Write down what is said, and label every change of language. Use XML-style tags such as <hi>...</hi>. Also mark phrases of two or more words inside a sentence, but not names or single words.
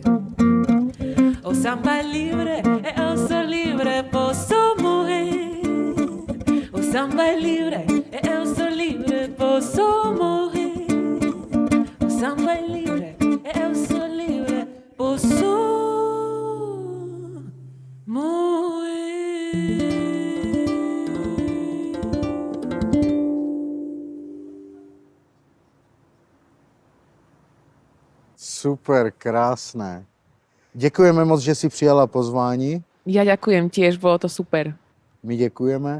<pt>O samba é livre, eu sou livre, posso morrer. O samba é livre, eu sou livre, posso morrer. O samba é livre, eu sou livre, posso morrer.</pt> <cs>Super, krásné. Děkujeme moc, že jsi přijala pozvání.</cs> <sk>Ja ďakujem tiež, bolo to super.</sk> <cs>My děkujeme.</cs>